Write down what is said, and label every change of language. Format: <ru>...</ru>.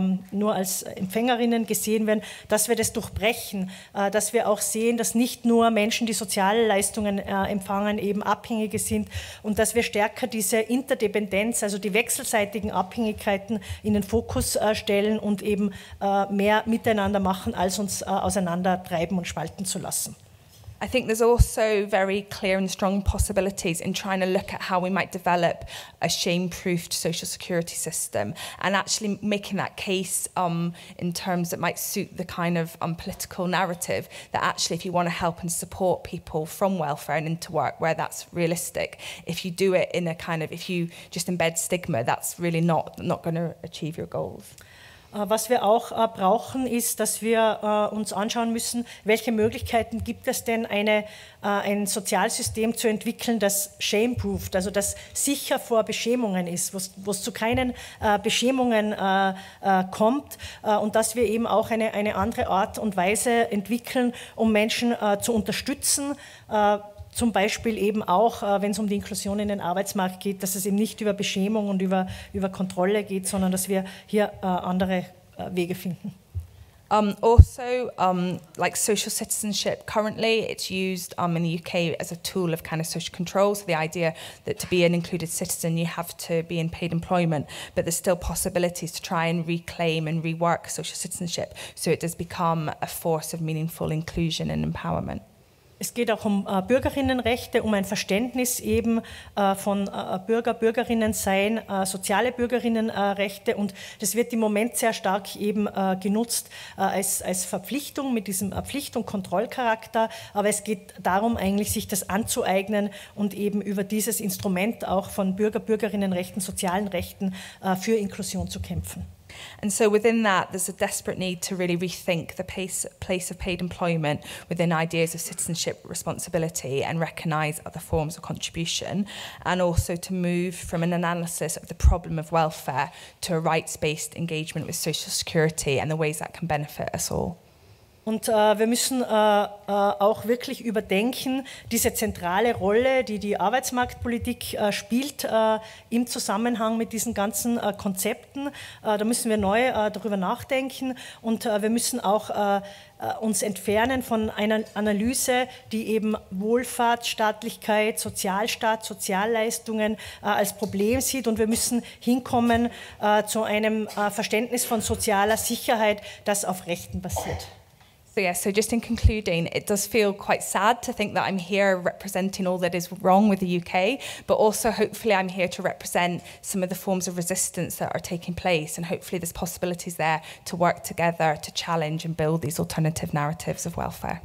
<de>nur als Empfängerinnen gesehen werden, dass wir das durchbrechen, dass wir auch sehen, dass nicht nur Menschen, die Sozialleistungen empfangen, eben Abhängige sind, und dass wir stärker diese Interdependenz, also die wechselseitigen Abhängigkeiten in den Fokus stellen und eben mehr miteinander machen, als uns auseinandertreiben und spalten zu lassen.</de> <en>I think there's also very clear and strong possibilities in trying to look at how we might develop a shame-proofed social security system and actually making that case in terms that might suit the kind of political narrative that actually if you want to help and support people from welfare and into work where that's realistic, if you do it in a kind of, if you just embed stigma, that's really not going to achieve your goals.</en> <de>Was wir auch brauchen, ist, dass wir uns anschauen müssen, welche Möglichkeiten gibt es denn, ein Sozialsystem zu entwickeln, das</de> <en>shame-proofed,</en> <de>also das sicher vor Beschämungen ist, wo es zu keinen Beschämungen kommt, und dass wir eben auch eine andere Art und Weise entwickeln, um Menschen zu unterstützen, zum Beispiel eben auch, wenn es um die Inklusion in den Arbeitsmarkt geht, dass es eben nicht über Beschämung und über Kontrolle geht, sondern dass wir hier andere Wege finden.</de> <en>Like social citizenship, currently it's used in the UK as a tool of kind of social control. So the idea that to be an included citizen, you have to be in paid employment, but there's still possibilities to try and reclaim and rework social citizenship so it does become a force of meaningful inclusion and empowerment.</en> <de>Es geht auch um Bürgerinnenrechte, um ein Verständnis eben von Bürgerinnen sein, soziale Bürgerinnenrechte, und das wird im Moment sehr stark eben genutzt als Verpflichtung mit diesem Pflicht- und Kontrollcharakter, aber es geht darum eigentlich, sich das anzueignen und eben über dieses Instrument auch von Bürgerinnenrechten, sozialen Rechten für Inklusion zu kämpfen.</de> <en>And so within that, there's a desperate need to really rethink the place of paid employment within ideas of citizenship responsibility and recognise other forms of contribution, and also to move from an analysis of the problem of welfare to a rights-based engagement with social security and the ways that can benefit us all.</en> <de>Und wir müssen auch wirklich überdenken, diese zentrale Rolle, die die Arbeitsmarktpolitik spielt im Zusammenhang mit diesen ganzen Konzepten. Da müssen wir neu darüber nachdenken und wir müssen auch uns entfernen von einer Analyse, die eben Wohlfahrt, Staatlichkeit, Sozialstaat, Sozialleistungen als Problem sieht, und wir müssen hinkommen zu einem Verständnis von sozialer Sicherheit, das auf Rechten basiert.</de> <en>So yeah, so just in concluding, it does feel quite sad to think that I'm here representing all that is wrong with the UK, but also hopefully I'm here to represent some of the forms of resistance that are taking place, and hopefully there's possibilities there to work together to challenge and build these alternative narratives of welfare.</en>